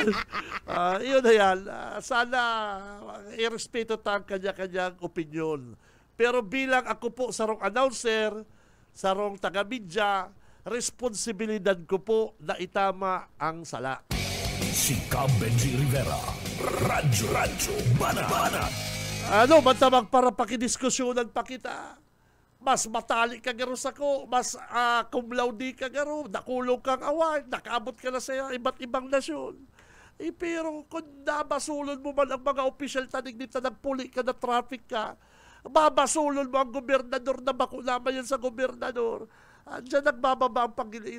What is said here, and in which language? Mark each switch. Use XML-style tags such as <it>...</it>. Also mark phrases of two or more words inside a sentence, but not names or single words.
<tl>Iyon na yan.</tl> <bik>Sana irespeto ta ang kanya-kanyang opinion. Pero bilang ako po sa rong announcer, sa rong taga-media, responsibilidad ko po na itama ang sala. Si Benji Rivera, Radyo Banat. Ano, mantamang para pakidiskusyonan pa kita. mas matali ka garo sa ko, mas cum laude ka garo, nakulong kang award, nakaabot ka na sa iba't ibang nasyon. Pero kung nabasulon mo man ang mga opisyal tanig nito, nagpuli ka na traffic ka, babasulon mo ang gobernador na bakulaman yan sa gobernador, diyan nagbababa ang Pangiliin.</bik>